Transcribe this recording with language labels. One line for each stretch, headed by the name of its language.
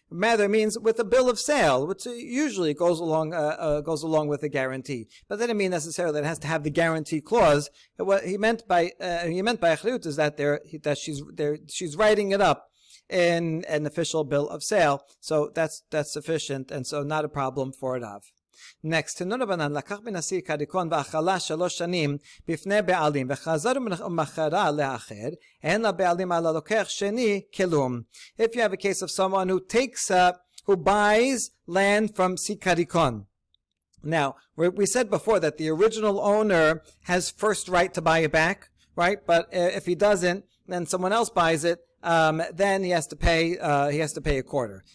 English: Rather means with a bill of sale, which usually goes along with a guarantee. But that didn't mean necessarily that it has to have the guarantee clause. What he meant by achrayut is that she's writing it up in an official bill of sale. So that's sufficient, and so not a problem for Rav.
Hebrew: Next, Rabbanan לקח מן הסיכריקון ואכלה 3 שנים בפני בעלים וחזר ומכרה לאחר, אין לבעלים על הלוקח שני כלום.
English: If you have a case of someone who buys land from sikarikon. Now, we said before that the original owner has first right to buy it back, right? But if he doesn't, then someone else buys it, then he has to pay a quarter.